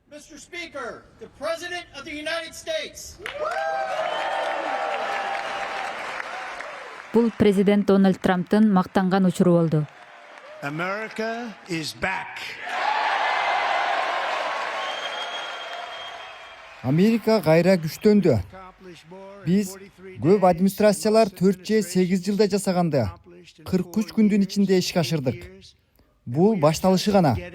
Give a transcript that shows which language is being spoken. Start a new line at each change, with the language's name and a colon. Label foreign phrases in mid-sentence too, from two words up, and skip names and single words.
English: Mr. Speaker, the President of the United States.
Kyrgyz: Бул президент Дональд Трамптын мактанган учуру болду.
English: America is back.
Kyrgyz: Америка кайра күчтөндү. Биз көп администрациялар 4 же 8 жылда жасаганды 43 күндүн ичинде ишке ашырдык. Бул башталышы гана.